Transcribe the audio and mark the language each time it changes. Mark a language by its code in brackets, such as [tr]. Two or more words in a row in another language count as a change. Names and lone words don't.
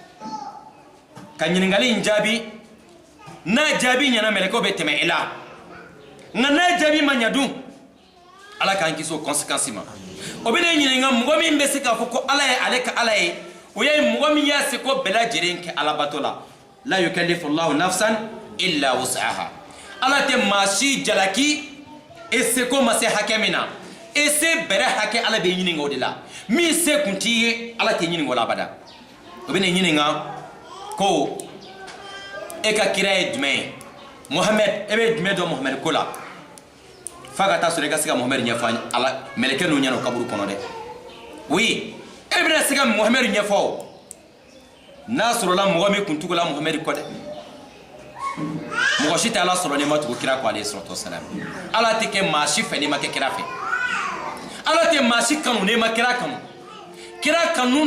[bm] ka ɲininkali in jaabi n'a jaabi ɲana mɛlɛkɛw bɛ tɛmɛ i la nka n'a jaabi ma ɲa dun ala k'an kisi o conséquence ma o bɛ ne ɲininka mɔgɔ min bɛ se k'a fɔ ko ala ye ale ka ala ye o ye mɔgɔ min y'a se ko bɛɛ lajɛlen kɛ alabato la la [ar] يكلف الله نفسا إلا وسعها [bm] ala tɛ maa si jalaki e seko ma se hakɛ min na e se bɛrɛ hakɛ ala bɛ ɲininka o de la min se kun t'i ye ala tɛ ɲininka o la abada o bɛ ne ɲininka ko e ka kira ye jumɛn ye Muhamɛd e bɛ jumɛn dɔn Muhamɛd ko la f'a ka taa sɔrɔ i ka se ka Muhamɛd ɲɛfɔ ala mɛlɛkɛ ninnu ɲɛna o kaburu kɔnɔ dɛ oui e bɛna se ka Muhamɛd ɲɛfɔ o n'a sɔrɔla mɔgɔ min kun tugula Muhamɛd kɔ dɛ mɔgɔ si tɛ ala sɔrɔ n'i ma tugu kira kɔ [ar] عليه الصلاة والسلام [bm] ala tɛ kɛ maa si fɛ n'i ma kɛ kira fɛ ala tɛ maa si kanu n'i ma kira kanu kira kanu